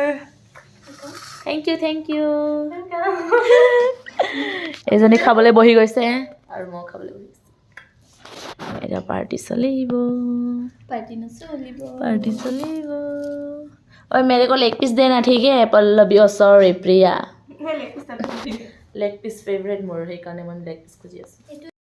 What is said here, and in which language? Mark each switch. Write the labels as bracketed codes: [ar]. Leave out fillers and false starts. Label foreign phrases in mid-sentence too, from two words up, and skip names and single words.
[en] thank you [as] এইজনী খাবলৈ বহি গৈছে আৰু মই খাবলৈ বহি গৈছোঁ এটা পাৰ্টি চলিব ঐ [hi] मेरे को [en] leg piece [hi] देना ठीक है पल्लवी सॉरी प्रिया [as] সেই [en] leg piece leg piece favourite [as] মোৰ, সেইকাৰণে মই [en] leg piece [as] খুজি আছোঁ।